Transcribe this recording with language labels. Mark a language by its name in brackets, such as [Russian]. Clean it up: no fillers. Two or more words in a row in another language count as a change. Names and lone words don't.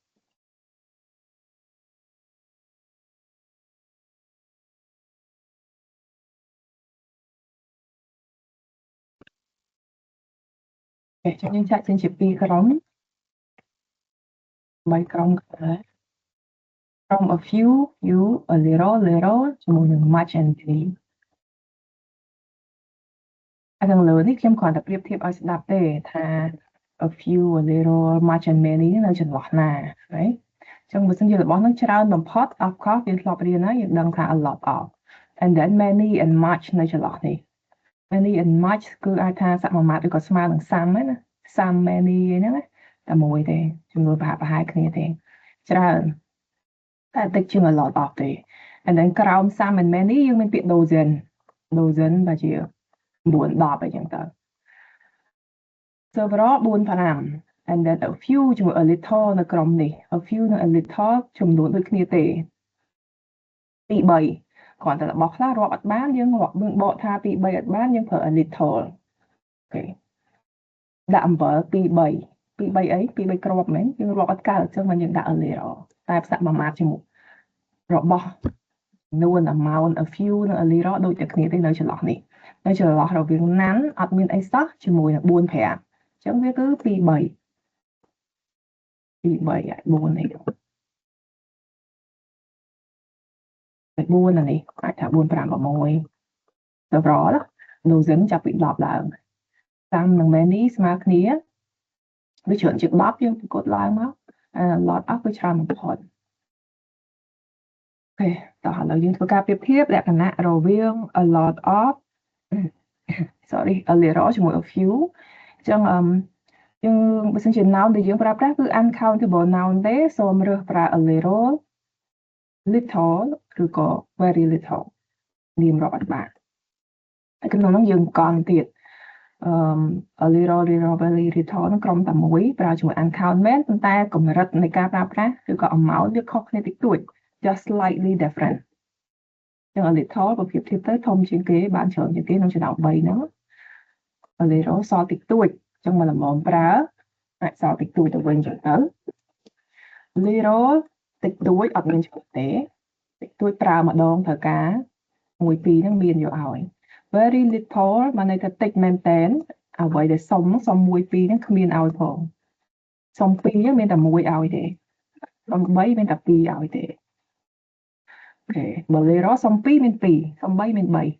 [Khmer] ចឹងយើងចាក់ចេញជា2ក្រុម3ក្រុមក្រុម [English] a few a little [Khmer] ជាមួយនឹង [English] much and many [Khmer] ខាងលើនេះខ្ញុំគ្រាន់តែប្រៀបធៀបឲ្យស្ដាប់ទេថា [English] a few a little much and many [Khmer] នៅចន្លោះណាហើយចឹងបើសិនជារបស់នឹងច្រើនបំផុត [English] of course [Khmer] យើងធ្លាប់រៀនហើយយើងដឹងថា [English] a lot of and then many and much [Khmer] នៅចន្លោះនេះ [English] many and much [Khmer] គឺអាចថាសមាមាត្រឬក៏ស្មើនឹង some ហ្នឹងណា [English] some many [Khmer] ហ្នឹងណាតែមួយទេចំនួនប្រហាក់គ្នាទេច្រើនតែតិចជាង [English] a lot of [Khmer] ទេ [English] and then [Khmer] ក្រោម [English] some and many [Khmer] យើងមានពាក្យ dozen ដែលជា9 10អីចឹងទៅ [English] so overall [Khmer] 4 5 [English] and then a few [Khmer] ជាមួយ [English] a little [Khmer] នៅក្រុមនេះ [English] a few [Khmer] និង [English] a little [Khmer] ចំនួនដូចគ្នាទេ2 3គ្រាន់តែរបស់ ខ្លះរាប់អត់បានយើងបកថា2 3អត់បានយើងប្រើ [English] a little [Khmer] អូខេដាក់អំបិល2 3 អី2 3គ្រាប់មែនយើងរាប់អត់កើតអញ្ចឹងមកយើងដាក់ [English] a little [Khmer] តែផ្សាក់មួយម៉ាត់ជាមួយរបស់ចំនួន amount [English] a few [Khmer] និង [English] a little [Khmer] ដូចតែគ្នាទេនៅចន្លោះនេះនៅចន្លោះរវាង none អត់មានអីសោះជាមួយនឹង4 5អញ្ចឹងវាគឺ2 3 2 3ហើយ 4នេះតែ4អានេះអាចថា4 5 6ទៅប្រឡ dozen ចាប់ពី10ឡើងតាមនឹង many ស្មើគ្នាវាច្រើនជាង10យើងប្រកួតឡើងមក [English] lot of [Khmer] វាច្រើនបំផុត អូខេតោះឥឡូវយើងធ្វើការប្រៀបធៀបលក្ខណៈរវាង [English] a lot of a little [Khmer] ជាមួយ [English] a few [Khmer] អញ្ចឹងយើងបើសិនជា noun ដែលយើងប្រើប្រាស់គឺ [English] uncountable noun [Khmer] ទេសូមរើសប្រើ [English] a little [Khmer] ឬក៏ [English] very little [Khmer] នាមរាប់អត់បាន ហើយក្នុងនោះយើងកង់ទៀត [English] a little very little [Khmer] នឹងក្រុមតែមួយប្រើជាមួយ uncount មែនប៉ុន្តែកម្រិតនៃការប្រើប្រាស់ឬក៏ amount វាខុសគ្នា តិចតួច [English] just slightly different [Khmer] ចឹង [English] a little [Khmer] បើប្រៀបធៀបទៅធំជាងគេបានច្រើនជាងគេក្នុងចំណោម3ហ្នឹង a little ស ល់តិចតួចចឹងមកល្មមប្រើអាចសល់តិចតួចទៅវិញចឹងទៅ little តិចតួចអត់មានឆ្លុះទេតិចតួចប្រើម្ដងត្រូវការ1 2ហ្នឹងមានយកឲ្យ [English] very little [Khmer] បានន័យថាតិចមែនតែនអ្វីដែលសុំ1 2ហ្នឹងគ្មានឲ្យផងសុំ2ហ្នឹងមានតែ1ឲ្យទេសុំ3មានតែ2ឲ្យទេអូខេបើ little សុំ2មាន2សុំ3មាន3